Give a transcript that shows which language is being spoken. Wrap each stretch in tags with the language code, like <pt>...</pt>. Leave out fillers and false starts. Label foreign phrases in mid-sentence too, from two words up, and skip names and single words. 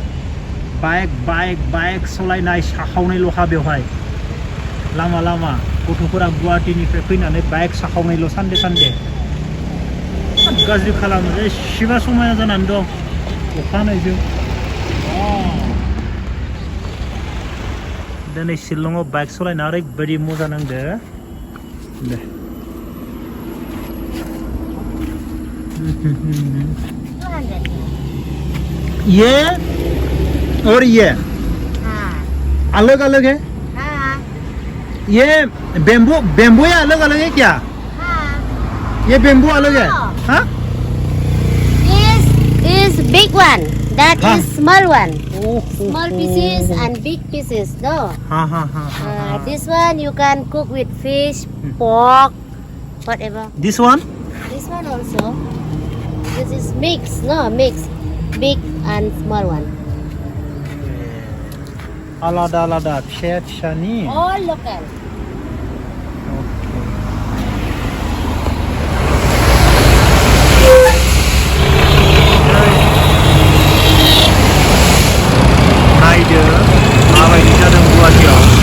<brx>बाइक सालायनाय साखावनायल'खा बेवहाय लामा लामा गथ'फोरा गुवाहाटीनिफ्राय फैनानै बाइक साखावनायल' सानडे गाज्रि खालामो एसेबा समायना जानानै दं अखा हानायजों दिनै शिलंआव बाइक सालायना ओरैबायदि मजा नांदो</brx> <hi>दे ये और ये अलग अलग है ये बेम्बू या अलग अलग है क्या ये बेम्बू अलग है हाँ</hi> <en>This is big one. That is small one. Small pieces and big pieces. No. This one you can cook with fish, pork, whatever. This one? This one also. This is mix. No, mix. Big and small one.</en> <brx>Alada फिसा नि</brx> <en>All local.</en> <brx>नायदो माबायदि जादों गुवाहाटीयाव</brx>